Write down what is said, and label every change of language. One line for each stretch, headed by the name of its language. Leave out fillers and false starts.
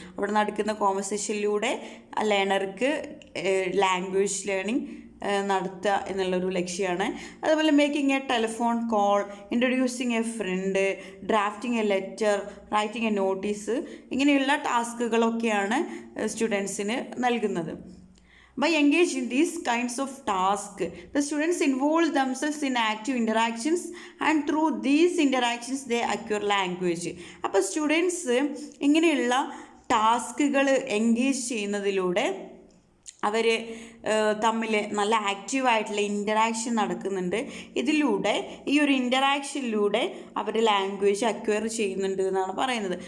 Malayalam: അവിടെ നടക്കുന്ന കോൺവെർസേഷനിലൂടെ ലേണർക്ക് language learning നടത്തുക എന്നുള്ളൊരു ലക്ഷ്യമാണ്. അതുപോലെ
English: making a telephone call, introducing a friend, drafting a letter, writing a notice,
Malayalam: ഇങ്ങനെയുള്ള ടാസ്കുകളൊക്കെയാണ് സ്റ്റുഡൻസിന് നൽകുന്നത്.
English: By engaging these kinds of tasks, the students involve themselves in active interactions and through these interactions they acquire language.
Malayalam: അപ്പോൾ students ഇങ്ങനെയുള്ള ടാസ്കുകൾ engage ചെയ്യുന്നതിലൂടെ അവർ തമ്മിൽ നല്ല ആക്റ്റീവായിട്ടുള്ള interaction നടക്കുന്നുണ്ട്. ഇതിലൂടെ ഈ ഒരു ഇൻ്ററാക്ഷനിലൂടെ അവർ ലാംഗ്വേജ് അക്വയർ ചെയ്യുന്നുണ്ട് എന്നാണ് പറയുന്നത്.